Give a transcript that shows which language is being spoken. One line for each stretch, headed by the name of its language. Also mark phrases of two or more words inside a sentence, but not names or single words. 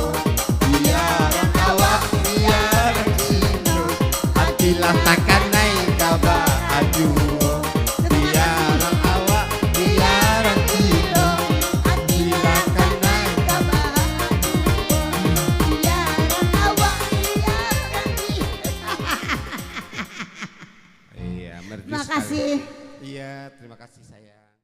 Minangkabau: Biarang awak, biarang cino, hatilah takanai kaba ajuo. Biarang awak, biarang cino, hatilah kanai kaba. Biarang awak, biarang cino.
Indonesian: Iya, merdu Terima sekali. kasih. Iya, terima kasih sayang.